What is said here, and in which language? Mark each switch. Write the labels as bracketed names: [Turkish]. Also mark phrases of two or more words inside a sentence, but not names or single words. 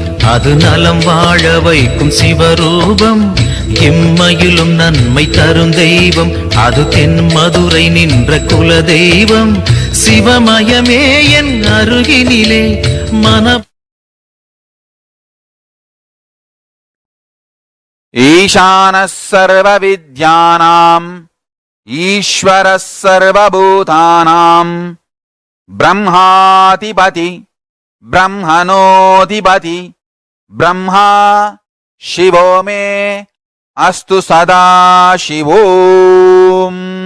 [Tamil] அது நலம் வாழ வைக்கும் சிவரூபம். இம்மையிலும் நன்மை தரும் தெய்வம், அது தென் மதுரை நின்ற குல தெய்வம். சிவமயமே என் அருகினிலே மன [Sanskrit] ईशानः सर्वविद्यानाम् ईश्वरः सर्वभूतानाम् ब्रह्माधिपति ब्रह्मणोऽधिपति ब्रह्मा शिवो मे अस्तु सदा शिवोम्।